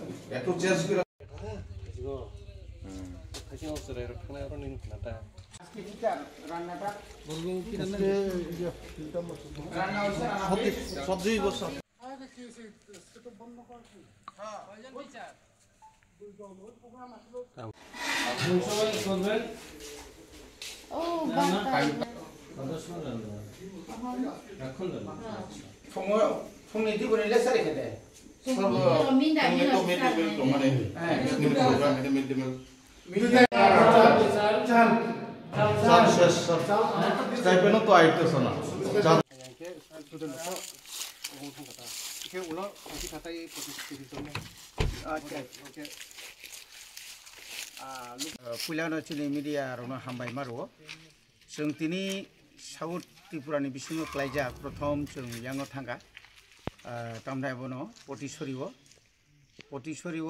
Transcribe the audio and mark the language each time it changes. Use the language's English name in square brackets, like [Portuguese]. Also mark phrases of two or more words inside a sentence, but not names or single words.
[Bangla] একটু চেঞ্জ করে সবজি বসা করবেন। [Kok Borok] फुंनि दिबोनिले सारिखेदे [Bangla] স্টাইপেন্ডও তো আইতেছে না। [Kok Borok] पुलानो चिनि मिडिया रनो हामबाय मारो जों तिनि साउथ त्रिपुरानि बिसिङाव क्लाइजा प्रथम जों यांगो थांगा तामनाय बनो पटिसरिव